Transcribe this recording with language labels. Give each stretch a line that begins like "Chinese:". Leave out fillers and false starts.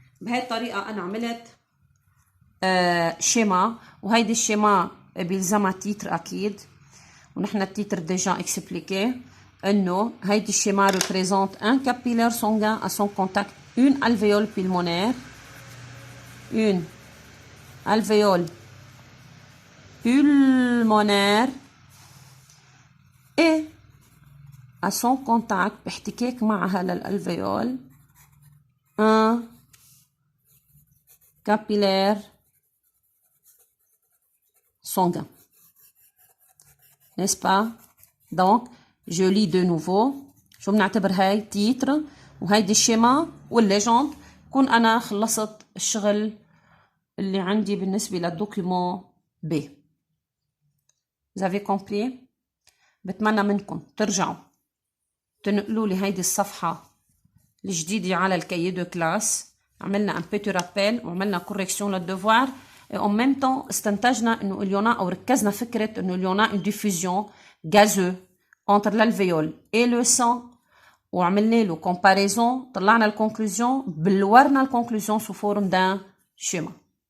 Arabic: بهاي الطريقة أنا عملت شيما وهيدي الشيما بيلزمها تيتر أكيد ونحن التيتر ديجا اكسبليكي إنه هيدي الشيما
French: représente un capillaire sanguin à son contact,
Arabic: une alvéole pulmonaire, une alvéole pulmonaire et à son contact باحتكاك معها للألفيول un
French: capillaire sanguin, n'est-ce pas? donc je lis de nouveau.
Arabic: شو بنعتبر هاي تيتر وهيدي الشيما والليجند كون أنا خلصت الشغل اللي عندي بالنسبة للدوكيومون B.
French: Vous avez compris؟
Arabic: بتمنى منكم ترجعوا تنقلوا لي هيدي الصفحة الجديدة على الكايي دو كلاس. عملنا
French: un petit rappel
Arabic: وعملنا correction للدوفوار. et en même temps استنتجنا انه اليونا او ركزنا فكرة انه اليونا
French: une diffusion gazeuse entre l'alvéole et le sang
Arabic: وعملنا له comparaison. طلعنا الكونكلوزيون بلورنا الكونكلوزيون
French: sous forme d'un schéma.